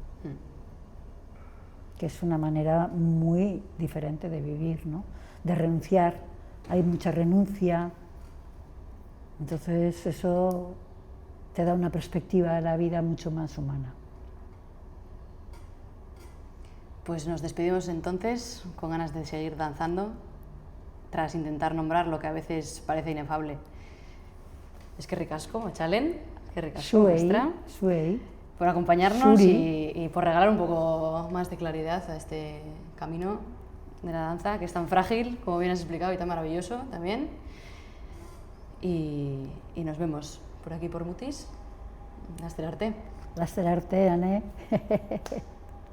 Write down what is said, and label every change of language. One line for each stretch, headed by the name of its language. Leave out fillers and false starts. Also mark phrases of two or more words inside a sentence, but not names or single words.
Spanish: que es una manera muy diferente de vivir, ¿no?, de renunciar, hay mucha renuncia, entonces eso te da una perspectiva de la vida mucho más humana. Pues nos despedimos entonces con ganas de seguir danzando, tras intentar nombrar lo que a veces parece inefable.
Basque: Eskerrik asko, Machalen, eskerrik asko, Zuei,
Spanish: por acompañarnos y por regalar un poco más de claridad a este camino de la danza, que es tan frágil, como bien has explicado, y tan maravilloso también. Y nos vemos por aquí por Mutis.
Basque: Laster arte. Laster arte, Ane.